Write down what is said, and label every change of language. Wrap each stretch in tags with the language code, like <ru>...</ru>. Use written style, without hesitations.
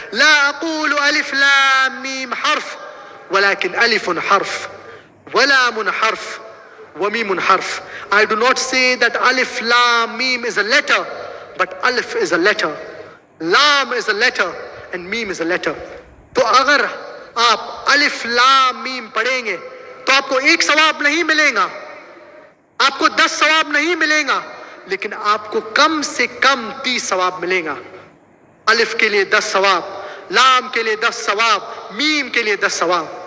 <ar>لا أقول ألف لام ميم حرف ولكن ألف حرف ولام حرف وميم حرف.</ar> <en>I do not say that alif lam mim is a letter, but alif is a letter, lam is a letter, and mim is a letter.</en> <ur>تو اگر آپ الف لام میم پڑھیں گے تو آپ کو 1 ثواب نہیں ملے گا، آپ کو 10 ثواب نہیں ملے گا، لیکن آپ کو کم سے کم 30 ثواب ملے گا. الف کے لیے 10 ثواب، لام کے لیے 10 ثواب، میم کے لیے 10 ثواب.</ur>